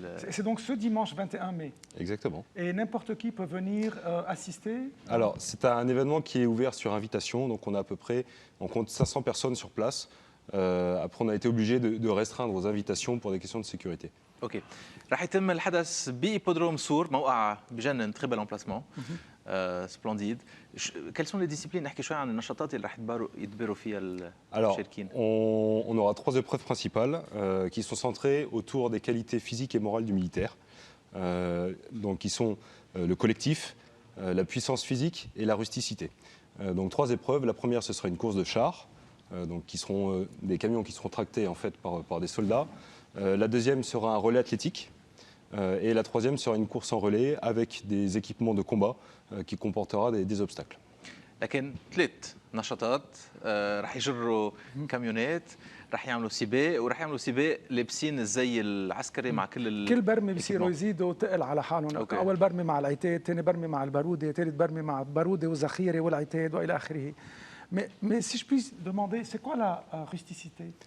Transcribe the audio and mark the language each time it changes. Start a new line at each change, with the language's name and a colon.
French: C'est donc ce dimanche 21 mai. Exactement. Et n'importe qui peut venir assister? Alors, c'est un événement qui est ouvert sur invitation. Donc, on compte 500 personnes sur place. Après, on a été obligé de restreindre aux invitations pour des questions de sécurité.
Arabic: اوكي. رح يتم الحدث بإيبودروم سور، موقع بجنن
French: تري بل امبلاسمون سبلنديد. Quelles sont les disciplines؟
Arabic: نحكي شوي عن النشاطات اللي رح يدبروا فيها المشاركين.
French: On aura trois épreuves principales qui sont centrées autour des qualités physiques et morales du militaire. Donc, qui sont le collectif, la puissance physique et la rusticité. Donc, trois épreuves. La première, ce sera une course de chars, donc qui seront des camions qui seront tractés en fait par des soldats. La deuxième sera un relais athlétique. Et la troisième sera une course en relais avec des équipements de combat qui comportera des obstacles.
Arabic: لكن ثلاث نشاطات رح يجروا كاميونات، رح يعملوا سباق، ورح يعملوا سباق لابسين الزي العسكري مع كل برمي بيصيروا يزيدوا تقل على حالهم. اول برمي مع العتاد، ثاني برمي مع الباروده، ثالث برمي مع الباروده والذخيره والعتاد والى اخره.
French: Mais si je puis demander, c'est quoi la rusticité?